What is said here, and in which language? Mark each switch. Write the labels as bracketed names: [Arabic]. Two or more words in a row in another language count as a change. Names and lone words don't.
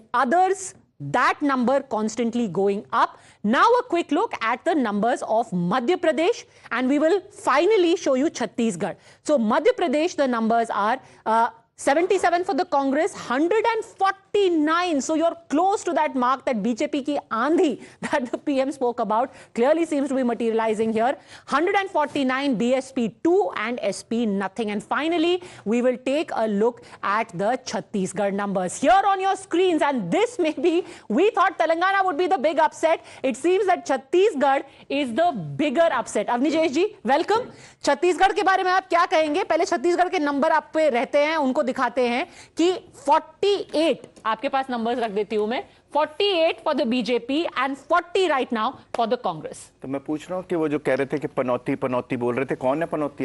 [English] Others, that number constantly going up. Now a quick look at the numbers of Madhya Pradesh, and we will finally show you Chhattisgarh. So Madhya Pradesh, the numbers are 77 for the Congress, 149. So you're close to that mark, that [Hindi] BJP ki aandhi [English] that the PM spoke about clearly seems to be materializing here. 149 BSP 2 and SP nothing. And finally, we will take a look at the Chhattisgarh numbers here on your screens. And this may be, we thought Telangana would be the big upset. It seems that Chhattisgarh is the bigger upset. Avnijesh ji, welcome. [Hindi] छत्तीसगढ़ के बारे में आप क्या कहेंगे? पहले छत्तीसगढ़ के नंबर आप पे रहते हैं, उनको दिखाते हैं कि 48 आपके पास नंबर्स रख देती हूं मैं, 48 [English] for the BJP and 40 right now for the Congress. [Hindi] तो मैं पूछ रहा हूं कि वो जो कह रहे थे कि पनौती पनौती बोल रहे थे, कौन है पनौती?